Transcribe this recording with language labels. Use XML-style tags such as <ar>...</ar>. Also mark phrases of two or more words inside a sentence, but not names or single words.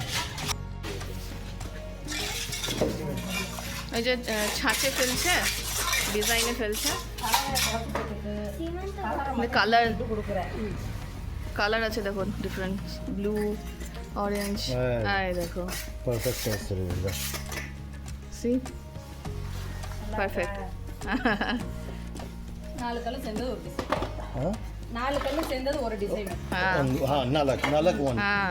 <bn>এই যে ছাঁচে ফেলছে, ডিজাইনে ফেলছে, কালার কালার আছে দেখুন, ডিফারেন্ট ব্লু, অরেঞ্জ, এই দেখো পারফেক্ট আছে রে,</bn> <kn>সি ಪರ್ಫೆಕ್ಟ್. ನಾಲ್ಕು ಕಲ್ಲು ಸೇರಿದ ಒಂದು ಡಿಸೈನ್. ಹಾಂ, ನಾಲ್ಕು ಕಲ್ಲು ಸೇರಿದ ಒಂದು ಡಿಸೈನ್. ಹಾಂ, ನಾಲ್ಕು ಒಂದು ಹಾಂ,</kn>